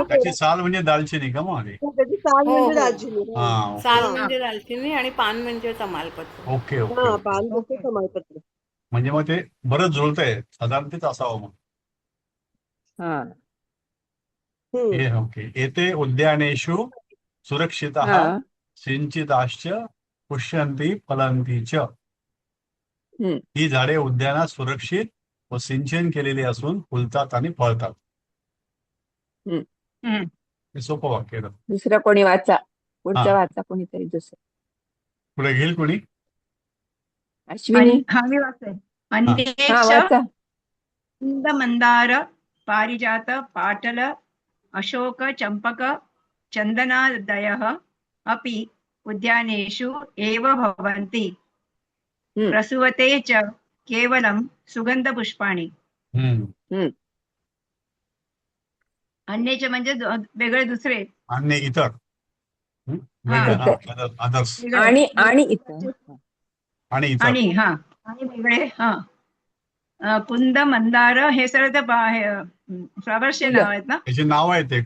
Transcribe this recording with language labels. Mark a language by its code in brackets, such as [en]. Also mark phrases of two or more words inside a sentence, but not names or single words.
[mr] त्याची साल म्हणजे दालचिनी का मग? त्याची साल हो म्हणजे हो दालचिनी. हा. ओके. साल हा म्हणजे दालचिनी आणि पान म्हणजे तमालपत्र. ओके. हा पान म्हणजे ओके. तमालपत्र. म्हणजे मग ते बरंच जुळतंय साधारण तेच असावं मग. हा ओके. [sa] एते उद्यानेषु सुरक्षितः [mr] हा [sa] सिंचिताश्च पुष्यन्ति फलन्ति च. हम्म [mr] ही झाडे उद्यानात सुरक्षित व सिंचन केलेली असून फुलतात आणि फळतात. हम्म हे सोपं वाक्य आहे. दुसरं कोणी वाचा. हा. पुढचं वाचा कोणीतरी दुसरं. पुढे घेईल कोणी? अश्विनी हा मी वाचते. हा अन्येच वाचा. [sa] कुंद मंदार पारिजात पाटल अशोक चंपक चंदनादयः अपि उद्यानेषु एव भवन्ति. हम्म प्रसूवते च केवलं सुगंधपुष्पाणि. हम्म [mr] अन्येच म्हणजे वेगळे दुसरे. अन्य इतर. हा वेगळं. हा. इतर अदर्स वेगळे आणि इतर. आणि इतर. आणि वेगळे. हा कुंद मंदार हे सगळं तर फ्लॉवर्सचे फुलं. नाव आहेत ना. त्याचे नाव आहे ते